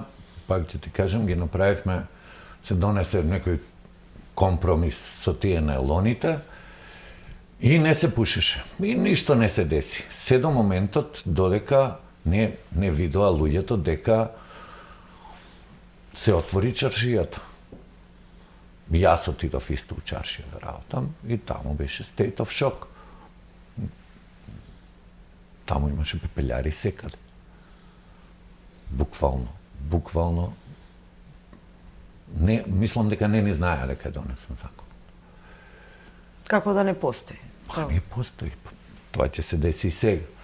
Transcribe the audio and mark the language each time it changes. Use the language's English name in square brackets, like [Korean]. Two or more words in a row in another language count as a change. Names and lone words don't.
[Macedonian] Пак ќе ти кажам, ги направивме, се донесе некој компромис со тие најлоните и не се пушеше. И ништо не се деси. Се до моментот додека не видоа луѓето дека се отвори чаршијата. Јас отидов исто у чаршија да работам и таму беше [English] state of shock. [Macedonian] Таму имаше пепелјари секаде. Буквално. Не, мислам дека не ни знаеа дека е донесен закон. Како да не постои? Не постои. Тоа ќе се деси и сега.